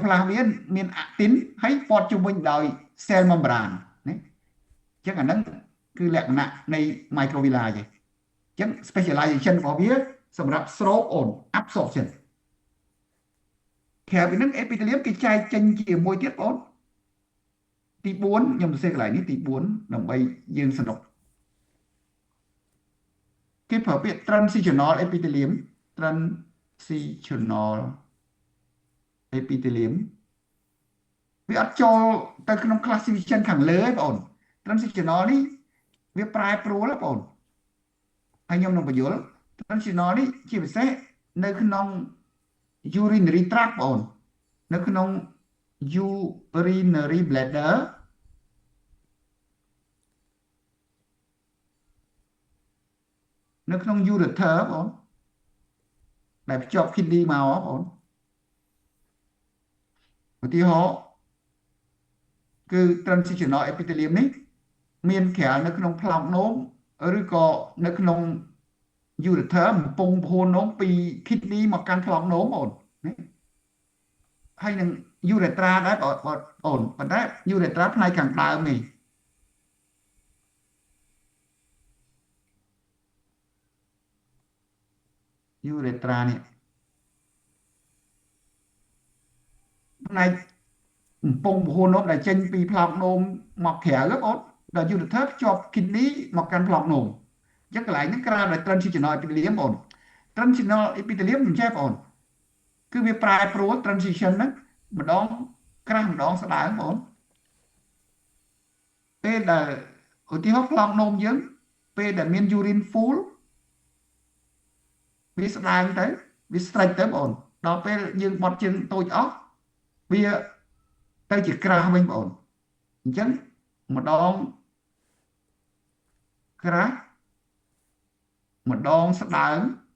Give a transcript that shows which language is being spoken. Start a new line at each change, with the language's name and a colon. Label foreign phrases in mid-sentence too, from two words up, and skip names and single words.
Khmer: ផ្លាសមានអាក់ទីនហើយព័ទ្ធជុំវិញដោយ
English: cell membrane
Khmer: ណាអញ្ចឹងអាហ្នឹងគឺលក្ខណៈនៃ microvilli ទេអញ្ចឹង specialization របស់វាសម្រាប់ស្រូបអូន absorption ក្រៅពីហ្នឹង epithelium គេចែកចេញជាមួយទៀតបងទី4ខ្ញុំសរសេរកន្លែងនេះទី4ដើម្បីយើងសនុក គេប្រើពាក្យ
English: transitional epithelium transitional epithelium
Khmer: វាអត់ចូលទៅក្នុង classification ខាងលើទេបង transitional នេះវាប្រែប្រួលបងហើយខ្ញុំនឹងបញ្យល់ transitional នេះជាពិសេសនៅក្នុង
English: urinary tract
Khmer: បងនៅក្នុង
English: urinary bladder
Khmer: នៅក្នុង ureter បងដែលភ្ជាប់ kidney មកបងឧទាហរណ៍ គឺ
English: transitional epithelium
Khmer: នេះមានក្រាលនៅក្នុងប្លោកនោមឬក៏នៅក្នុង ureter បំពង់ពហុនោមពី kidney មកកាន់ប្លោកនោមបងហើយនឹង urethra ដែរបងប៉ុន្តែ urethra ផ្នែកខាងដើមនេះ urethra នេះផ្នែកបំពង់ពហុនោមដែលចេញពីប្លោកនោមមកក្រៅបងដល់ ureter ភ្ជាប់ kidney មកកាន់ប្លោកនោមអញ្ចឹងកន្លែងហ្នឹងក្រៅដោយ
English: transitional epithelium
Khmer: បង
English: transitional epithelium
Khmer: មិនចេះបងគឺវាប្រែប្រួល transition ហ្នឹងម្ដងក្រាស់ម្ដងស្ដើងបង ពេលដែលឧទាហរណ៍ប្លោកនោមយើងពេលដែលមាន
English: urine full
Khmer: វាស្ដើងទៅវា stretch ទៅបងដល់ពេលយើងបត់ជើងតូចអស់វាទៅជាក្រាស់វិញបងអញ្ចឹងម្ដងក្រាស់ម្ដងស្ដើង